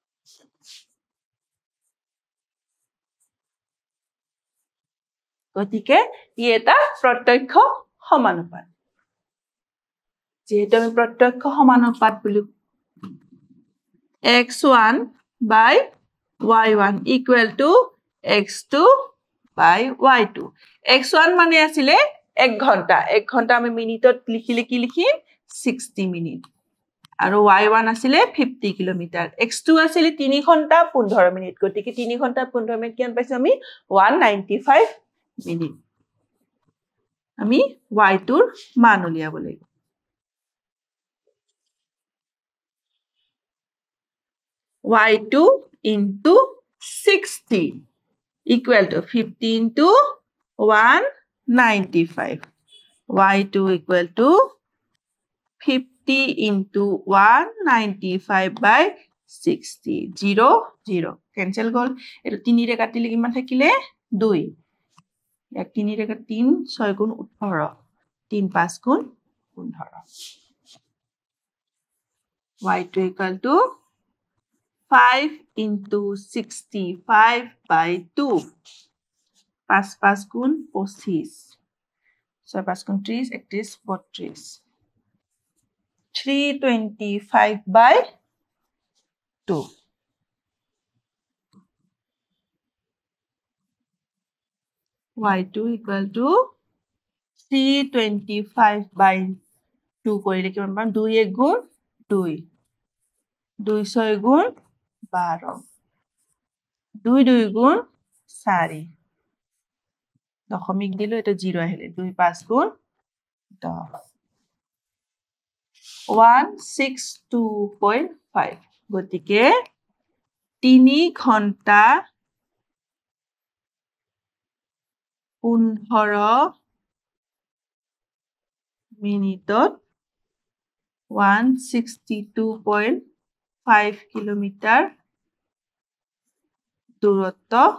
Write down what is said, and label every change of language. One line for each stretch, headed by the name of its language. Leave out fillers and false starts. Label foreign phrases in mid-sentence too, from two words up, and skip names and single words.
Assamese: গতিকে ই এটা প্ৰত্যক্ষ সমানুপাত যেহেতু আমি প্ৰত্যক্ষ সমানুপাত বুলি
English: x1 by y1 equal to x2 by y2
Assamese: x1 মানে আছিলে 1 ঘন্টা 1 ঘন্টা আমি মিনিটত লিখিলে কি লিখিম 60 মিনিট আৰু y1 আছিলে 50 কিলোমিটাৰ x2 আছিলে 3 ঘন্টা 15 মিনিট গতিকে 3 ঘন্টা 15 মিনিট কিমান পাইছো আমি 195 মিনিট আমি y2 ৰ মান উলিয়াব লাগিব
English: y2 into 60 equal to 50 into 195 y2 equal to 50 into 195 by 60 0 0 cancel
Assamese: গল এটো 3 ৰে কাটিলে কিমান থাকিলে 2 এক 3 ৰে 3 6 গুণ 18 3 5 গুণ 15
English: y2 equal to 5 into 65 by 2 5 5 গুণ 25 6 5 গুণ 30 31 32 325 by 2 y2 equal to 325 by 2
Assamese: কৰিলে কিমান পাম 2 1 গুণ 2 2 6 গুণ 12 2 2 গুণ 4 দশমিক দিলো এটা 0 আহিলে 2 5 গুণ 10 162.5 গতিকে 3 ঘন্টা 15 মিনিটত 162.5 কিলোমিটাৰ দূৰত্ব